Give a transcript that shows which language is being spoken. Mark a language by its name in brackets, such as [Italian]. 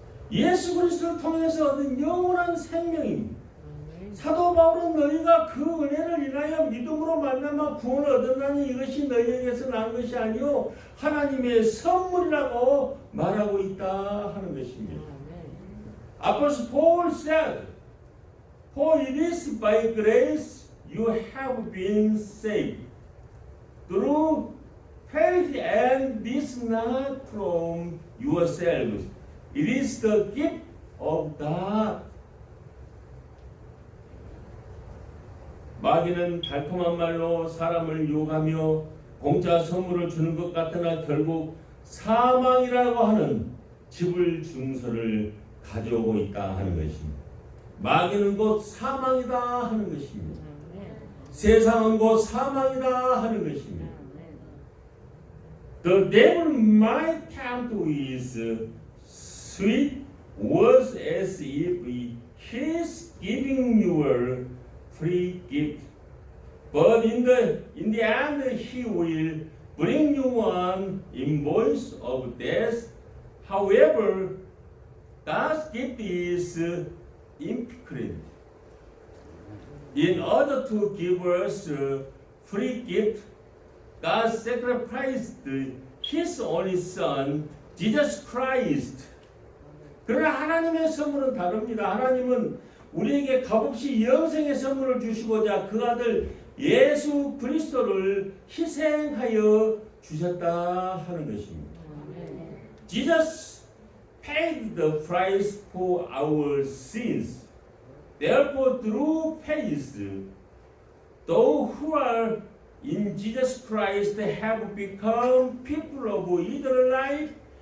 [Korean] 예수 그리스도를 통해서 얻은 영원한 생명입니다. 사도 바울은 너희가 그 은혜를 인하여 믿음으로 말미암아 구원을 얻었나니 이것이 너희에게서 난 것이 아니요 하나님의 선물이라고 말하고 있다 하는 것입니다. [English] Apostle Paul said, For it is by grace you have been saved through faith, and this not from yourselves. It is the gift of God. [Korean] 마귀는 달콤한 말로 사람을 유혹하며 공짜 선물을 주는 것 같으나 결국 사망이라고 하는 집을 증서를 가져오고 있다 하는 것입니다. 마귀는 곧 사망이다 하는 것입니다. 세상은 곧 사망이다 하는 것입니다. [English] The devil might tempt with sweet words as if he is giving you a free gift, but in the end he will bring you one invoice of death. However, that gift is imperfect. In order to give us a free gift, God sacrificed His only Son, Jesus Christ. [Korean] 그러나 하나님의 선물은 다릅니다. 하나님은 우리에게 값없이 영생의 선물을 주시고자 그 아들 예수 그리스도를 희생하여 주셨다 하는 것입니다. [English] Jesus paid the price for our sins. Therefore, through faith, those who are in Jesus Christ have become people of eternal life,